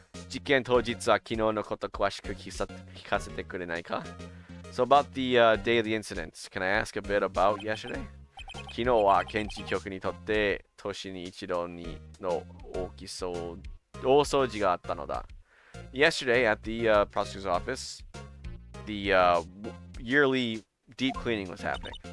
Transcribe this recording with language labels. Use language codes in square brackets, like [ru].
[ja] 事件当日は昨日のこと詳しく聞かせてくれないか? [en] So about the day of the incidents, can I ask a bit about yesterday? [ja] 昨日は検事局にとって年に一度の大掃除があったのだ。 [en] Yesterday at the prosecutor's office, the yearly deep cleaning was happening.